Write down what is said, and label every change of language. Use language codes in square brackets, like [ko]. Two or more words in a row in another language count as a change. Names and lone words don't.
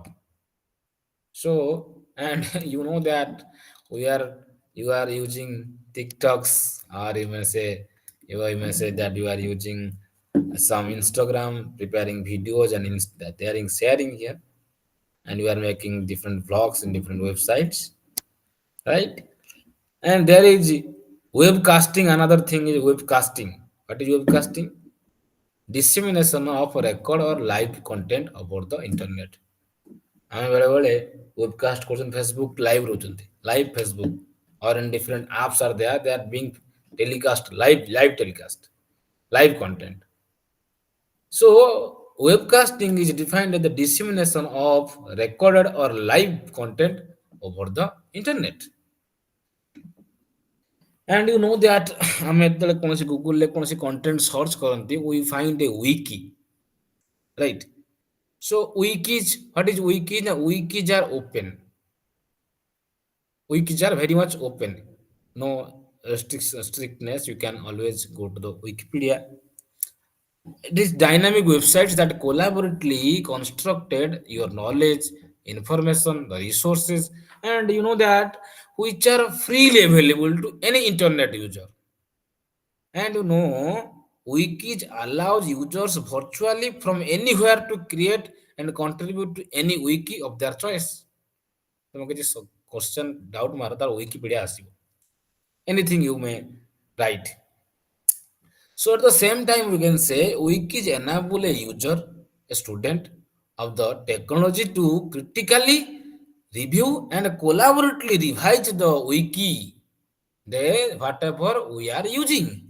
[en] So, and you know that we are you are using TikToks, or you may say that you are using some Instagram preparing videos and that they are sharing here, and you are making different vlogs in different websites, right? And there is webcasting. Another thing is webcasting. What is webcasting? Dissemination of record or live content about the internet। [or] ଆମେ ବେଳେବେଳେ ୱେବକାଷ୍ଟ କରୁଛନ୍ତି, [en] Facebook live ରହୁଛନ୍ତି, live Facebook or in different apps are there, they are being telecast live telecast live content। So webcasting is defined as the dissemination of recorded or live content over the internet। and you know that [or] ଆମେ ଯେତେବେଳେ କୌଣସି ଗୁଗୁଲରେ କୌଣସି [en] content search [or] କରନ୍ତି, [en] we find a wiki, right? So wikis, what is wiki? The wikis are open, wikis are very much open, no strictness, you can always go to the Wikipedia। It is dynamic websites that collaboratively constructed your knowledge, information, the resources, and you know that which are freely available to any internet user। And you know, wikis allows users virtually from anywhere to create and contribute to any wiki of their choice। [or] ତମେ କିଛି [en] question doubt [or] ମାର ତାର Wikipedia ଆସିବ, [en] anything you may write। So at the same time, we can say wikis enable a user, a student of the technology to critically review and collaboratively revise the wiki, they whatever we are using।